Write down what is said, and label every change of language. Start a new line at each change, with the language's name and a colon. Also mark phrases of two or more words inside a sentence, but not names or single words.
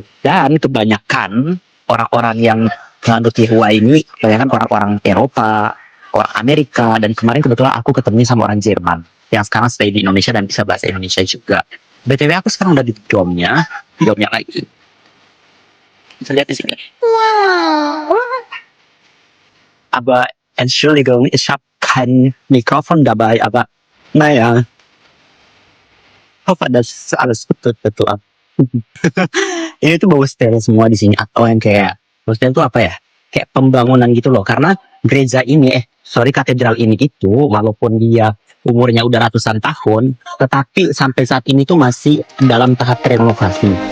Indonesian: Dan kebanyakan orang-orang yang penganut Yehua ini, kebanyakan orang-orang Eropa, orang Amerika, dan kemarin kebetulan aku ketemu sama orang Jerman yang sekarang stay di Indonesia dan bisa bahasa Indonesia juga. BTW aku sekarang udah di domnya lagi. Bisa lihat di sini.
German: Aber Entschuldigung, ich habe
Indonesian: bahan mikrofon gak baik apa. Nah ya, ada betul. Ini tuh bau steril semua di sini, atau yang kayak bau steril itu apa ya? Kayak pembangunan gitu loh. Karena gereja ini, katedral ini itu walaupun dia umurnya udah ratusan tahun, tetapi sampai saat ini tuh masih dalam tahap renovasi.